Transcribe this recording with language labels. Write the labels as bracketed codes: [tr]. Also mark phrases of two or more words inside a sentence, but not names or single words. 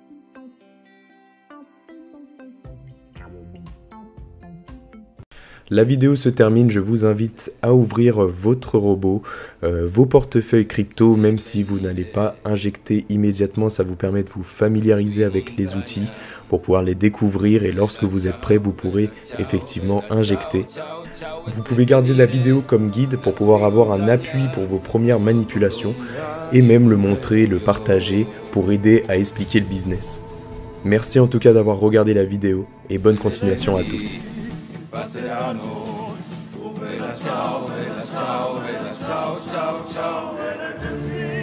[fr] La vidéo se termine, je vous invite à ouvrir votre robot, vos portefeuilles crypto, même si vous n'allez pas injecter immédiatement, ça vous permet de vous familiariser avec les outils pour pouvoir les découvrir et lorsque vous êtes prêt, vous pourrez effectivement injecter. Vous pouvez garder la vidéo comme guide pour pouvoir avoir un appui pour vos premières manipulations et même le montrer, le partager pour aider à expliquer le business. Merci en tout cas d'avoir regardé la vidéo et bonne continuation à tous. [it] Passerano, oh bella ciao, bella ciao, bella ciao, ciao, ciao.